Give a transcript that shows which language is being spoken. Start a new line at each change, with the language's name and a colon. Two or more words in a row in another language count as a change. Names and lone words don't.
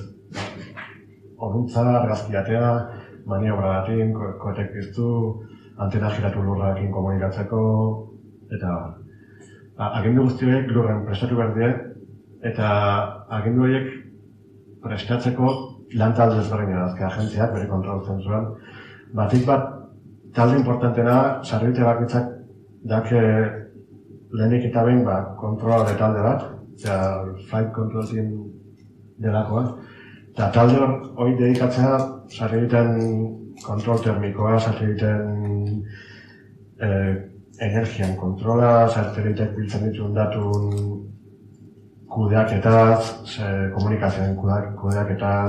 Basque: oruntza, argazki atea, maniobra batin, koetek piztu, antena giratu lurrarekin komunikatzeko, eta agindu guzti horiek lurren prestatu behar die, eta agindu horiek prestatzeko lan talde ezberdina da, agentziak bere kontrol zentzuan. Batik bat, talde importantena, sarbide bakoitzak dake lehenik eta behin kontrolore talde bat,
English: flight control team
Basque: delakoa, eta talde hori dedikatzea sarbideen kontrol termikoa, sarbideen energian kontrola, sateliteek biltzen dituen datun kudeaketaz, komunikazioen kudeaketaz.